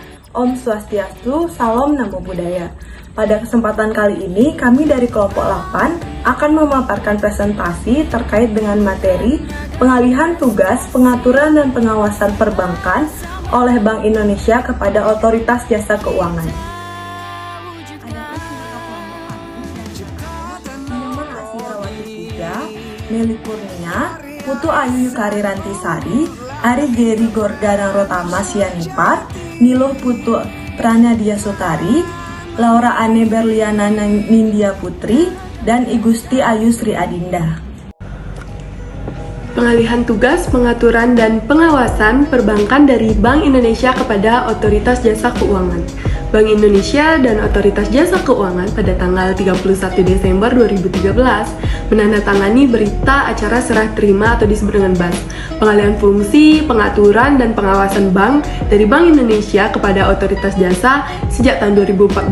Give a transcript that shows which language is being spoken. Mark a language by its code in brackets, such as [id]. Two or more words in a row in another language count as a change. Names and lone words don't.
[id] Om Swastiastu, Salam Namo Buddhaya. Pada kesempatan kali ini, kami dari kelompok 8 akan memaparkan presentasi terkait dengan materi pengalihan tugas, pengaturan dan pengawasan perbankan oleh Bank Indonesia kepada Otoritas Jasa Keuangan. Meli Kurnia, Putu Ayu Yukari Rantisari, Ari Geri Gorgana Rotama Sianipar, Niluh Putu Pranadia Sutari, Laura Ane Berliana Nindya Putri, dan Igusti Ayu Sri Adinda. Pengalihan tugas, pengaturan, dan pengawasan perbankan dari Bank Indonesia kepada Otoritas Jasa Keuangan. Bank Indonesia dan Otoritas Jasa Keuangan pada tanggal 31 Desember 2013 menandatangani berita acara serah terima atau disebut dengan BAS, pengalihan fungsi, pengaturan, dan pengawasan bank dari Bank Indonesia kepada Otoritas Jasa sejak tahun 2014.